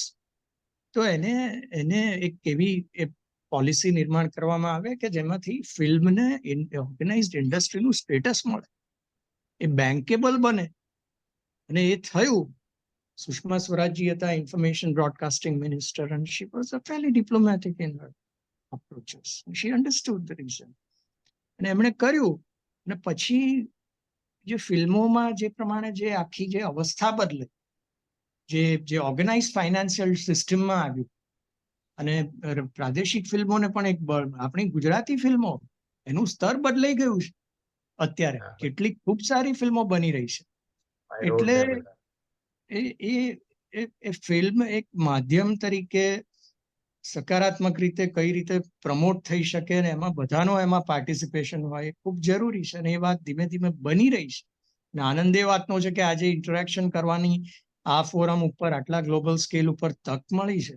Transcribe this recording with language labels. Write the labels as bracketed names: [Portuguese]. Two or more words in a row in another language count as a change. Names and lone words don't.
[Gujarati] તો એને એક એવી પોલિસી નિર્માણ કરવામાં આવે કે જેમાંથી ફિલ્મને [English] organized industry [Gujarati] સ્ટેટસ મળે, એ બેન્કેબલ બને. અને એ થયું. સુષ્મા સ્વરાજજી હતા [English] information broadcasting minister, and she was a fairly diplomatic in her approaches. She understood the reason. [Gujarati] અને એમણે કર્યું. અને પછી જે ફિલ્મોમાં જે પ્રમાણે જે આખી જે અવસ્થા બદલે, જે [English] organize financial system [Gujarati] આવ્યું, અને પ્રાદેશિક ફિલ્મોને પણ એક બળ, આપણી ગુજરાતી ફિલ્મો એનું સ્તર બદલાઈ ગયું છે અત્યારે. હા. કેટલીક ખૂબ સારી ફિલ્મો બની રહી છે. [English] I wrote [Gujarati] એટલે [English] them. [Gujarati] એ ફિલ્મ એક માધ્યમ તરીકે સકારાત્મક રીતે કઈ રીતે પ્રમોટ થઈ શકે અને એમાં બધાનો એમાં પાર્ટિસિપેશન હોય એ ખૂબ જરૂરી છે. અને એ વાત ધીમે ધીમે બની રહી છે. અને આનંદ એ વાતનો છે કે આજે ઇન્ટરેક્શન કરવાની આ ફોરમ ઉપર આટલા [English] global scale [Gujarati] ઉપર તક મળી છે.